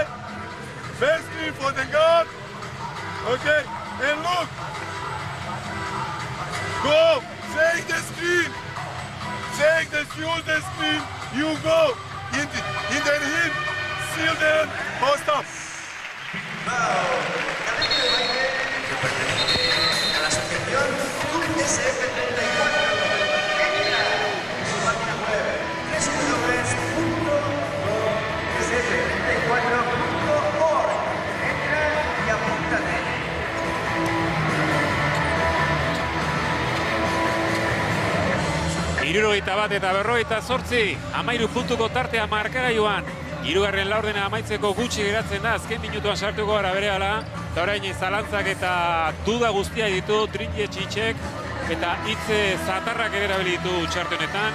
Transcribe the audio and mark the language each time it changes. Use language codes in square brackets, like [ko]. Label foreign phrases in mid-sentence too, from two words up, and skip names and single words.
[en] Best screen for the guard! Okay! And look! Go! Take the screen! Take the screen! You go! In the hit! Seal them! Post up! [es] A la asociación SF34 entra en su página web www.sf34.org. Entra y apúntate. [eu] Hirurogeita bat eta 48, 13 puntuko tartea markagailuan. Hirugarren laurdena amaitzeko gutxi geratzen da, azken minutuan sartuko gara berehala. Eta orain zalantzak eta duda guztia ditu Trinjetxitxek eta hitze zatarrak ere erabili ditu txartenetan.